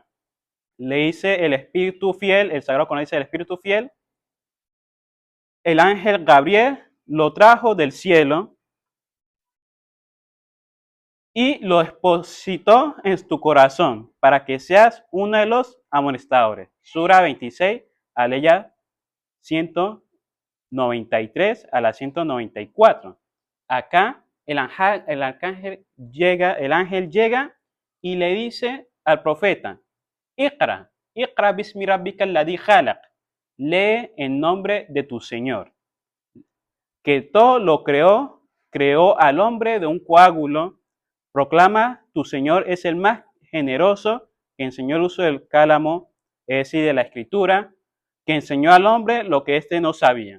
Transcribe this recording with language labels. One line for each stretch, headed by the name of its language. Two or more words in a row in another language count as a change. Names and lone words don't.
Spanish: Le dice el Espíritu fiel, el Sagrado Corán dice el Espíritu fiel, el ángel Gabriel lo trajo del cielo y lo expositó en tu corazón para que seas uno de los amonestadores. Sura 26, aleya 193 a la 194. Acá el ángel llega y le dice al profeta,
Arabic: اقرأ باسم ربك الذي خلق,
Spanish: lee en nombre de tu Señor, que todo lo creó al hombre de un coágulo, proclama, tu Señor es el más generoso, que enseñó el uso del cálamo, es decir, de la escritura, que enseñó al hombre lo que éste no sabía.